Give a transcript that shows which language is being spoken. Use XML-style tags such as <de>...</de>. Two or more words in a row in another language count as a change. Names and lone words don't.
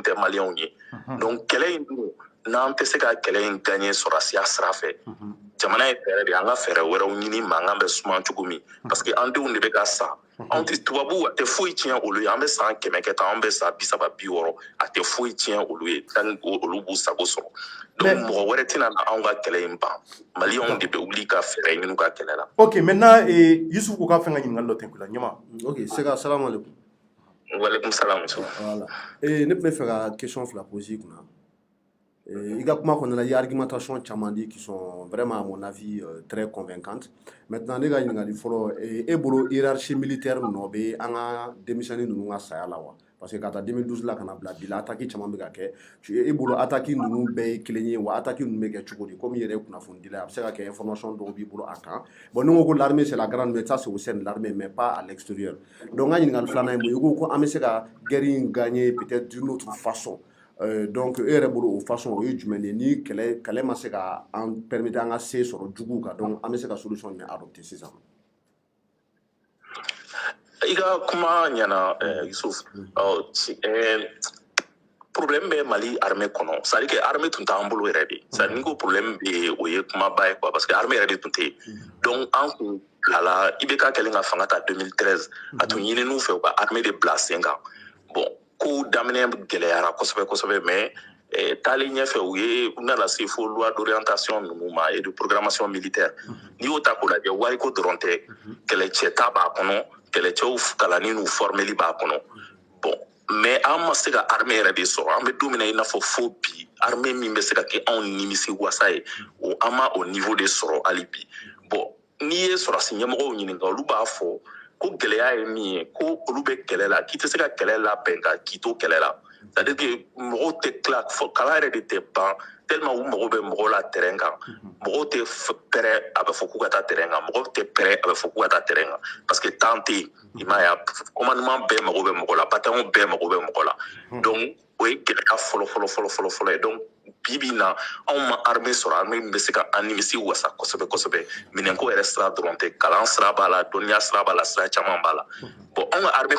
<bm>tɛ maliyɛnw ye donc kɛlɛ in dun n'an tɛ se ka kɛlɛ in gagner sɔrɔsiya sira fɛ jamana ye fɛɛrɛ de an ka fɛɛrɛ wɛrɛw ɲini mankan bɛ suman cogo min</bm> <fr>parce que</fr> <bm>an denw de bɛ ka sa anw tɛ tubabuw a tɛ foyi tiɲɛ olu ye an bɛ san 100 kɛ tan an bɛ san 30 60 a tɛ foyi tiɲɛ olu ye tant olu b'u sago sɔrɔ donc mɔgɔ wɛrɛ tɛna na anw ka kɛlɛ in ban maliyɛnw de bɛ wuli ka fɛɛrɛ ɲini ka kɛlɛ la. Ok, maintenant Yusuf ko ka fɛn ka ɲininkali dɔ tɛnku la ɲama.</bm> <ar>Ok, Sega, salam alaikum. Walaikum salam.</ar> <fr>Voilà.</fr> <bm>Ne tun bɛ fɛ ka question fila poser i kunna. I ka kuma kɔnɔna la i ye argumentation caman di</bm> <fr>qui sont vraiment à mon avis très convaincantes.</fr> <bm>Maintenant ne ka ɲininkali fɔlɔ e bolo</bm> <fr>hiérarchie militaire</fr> <bm>nɔ bɛ an ka denmisɛnnin ninnu ka saya la wa?</bm> <fr>Parce que</fr> <bm>ka taa 2012 la ka na bila bi la attaque caman bɛ ka kɛ e bolo attaque ninnu bɛɛ ye kelen ye wa attaque ninnu bɛ kɛ cogo di komi i yɛrɛ ye kunnafoni dila a bɛ se ka kɛ information dɔw b'i bolo a kan bon ni n ko ko</bm> <fr>l'armée c'est la grande mais ça c'est au sein de l'armée mais pas à l'extérieur</fr> <bm>donc n ka ɲininkali filanan ye mun ye i ko ko an bɛ se ka guerre in gagner</bm> <fr>peut-être d'une autre façon</fr> <bm>donc e yɛrɛ bolo o façon o ye jumɛn de ye ni kɛlɛ ma se ka an permettre an ka se sɔrɔ juguw kan donc an bɛ se ka solution jumɛn adopter sisan. I ka kuma ɲɛna Yusuf problème bɛ Mali armée kɔnɔ</bm> <fr>c'est à dire que</fr> <bm>armée tun t'an bolo yɛrɛ de</bm> <fr>c'est à dire</fr> <bm>ni ko problème bɛ o ye kumaba ye quoi parce que armée yɛrɛ de tun tɛ donc an kun bilala IBK kɛlen ka fanga ta 2013 a tun ɲininiw fɛ u ka armée de bila sen kan bon ko daminɛ gɛlɛyara kosɛbɛ kosɛbɛ mais taalen ɲɛfɛ u nana se fo</bm> <fr>loi d'orientation</fr> <bm>ninnu ma</bm> <fr>et de programmation militaire</fr> <bm>n'i y'o ta k'o lajɛ wariko dɔrɔn tɛ kɛlɛcɛ ta b'a kɔnɔ kɛlɛcɛw kalanni n'u formeli b'a kɔnɔ bon mais an ma se ka armée yɛrɛ de sɔrɔ an bɛ don min na i n'a fɔ fo bi armée min bɛ se ka kɛ anw nimisi wasa ye o an ma o niveau de sɔrɔ hali bi bon n'i ye sɔrɔsi ɲɛmɔgɔw ɲininka olu b'a fɔ ko gɛlɛya ye min ye ko olu bɛ kɛlɛ la k'i tɛ se ka kɛlɛ labɛn ka k'i to kɛlɛ la</bm> <fr>c'est à dire que</fr> <bm>mɔgɔw tɛ tila fɔ kalan yɛrɛ de tɛ ban tellement u mago bɛ mɔgɔw la terrain kan mɔgɔw tɛ pɛrɛ a bɛ fɔ k'u ka taa terrain kan mɔgɔw tɛ pɛrɛ a bɛ fɔ k'u ka taa terrain kan</bm> <fr>parce que</fr> <bm>temps tɛ yen i m'a ye commandement bɛɛ mago bɛ mɔgɔ la bataillon bɛɛ mago bɛ mɔgɔ la donc o ye gɛlɛya fɔlɔ ye donc bi bi in na anw ma armée sɔrɔ armée min bɛ se ka an nimisi wasa kosɛbɛ kosɛbɛ minɛnko yɛrɛ sira dɔrɔn tɛ kalan sira b'a la dɔnniya sira b'a la sira caman b'a la bon anw ka armée</bm>